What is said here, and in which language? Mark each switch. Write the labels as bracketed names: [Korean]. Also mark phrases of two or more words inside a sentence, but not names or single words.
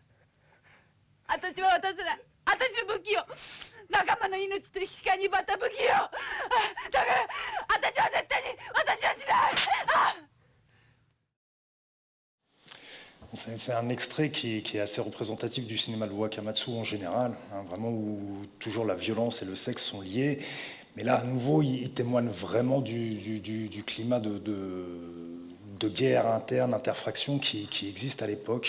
[Japanese] 私は渡せない私の武器よ仲間の命と引き換えに奪った武器よだから私は絶対に私はしない [French] C'est un extrait qui est assez représentatif du cinéma de Wakamatsu en général, vraiment où toujours la violence et le sexe sont liés. Mais là, à nouveau, il témoigne vraiment du climat de guerre interne, interfraction qui existe à l'époque.